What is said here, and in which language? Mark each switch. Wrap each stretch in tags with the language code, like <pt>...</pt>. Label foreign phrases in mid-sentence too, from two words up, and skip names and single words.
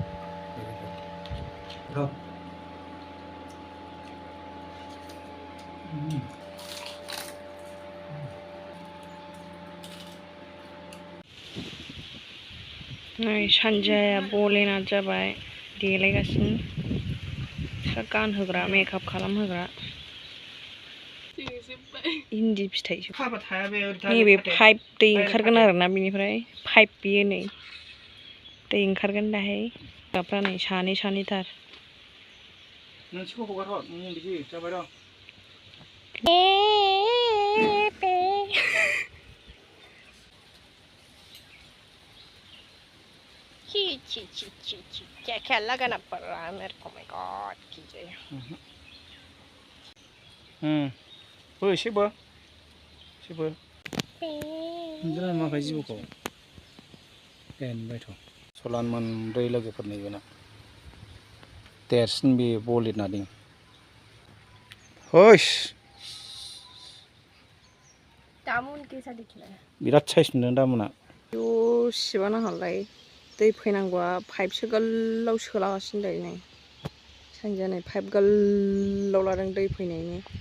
<brx>नै सानजाया बलेना जाबाय देलायगासिनो बिस्रा गानहोग्रा मेकआप खालामहोग्रा इन्दि फिथाइसो नैबे पाइप दै ओंखारगोन आरोना बिनिफ्राय पाइप बियो नै दै ओंखारगोन दाहाय गाबफ्रा नै सानै सानैथार नोंसिखौ हगारहर बिदि जाबाय र'</brx> <hi>क्या लगाना पड़ रहा है मेरे को</hi> <en>my God</en> <hi>कीजिए</hi> <brx>एसेबो नोंजों माखाय जिबौखौ दोनबायथ' सलान मोनब्रै लोगोफोरनि बेना देरसिन बे बलिना दं होस</brx> <hi>दामुन कैसा दिखला है</hi> <brx>बिराद साइज नुदों दामुना सिबा नांहालाय दै फैनांगौआ पाइपसो गोलाव सोलागासिनो दायो नै सानजोआ नै पाइप गोलाव लादों दै फैनायनि</brx>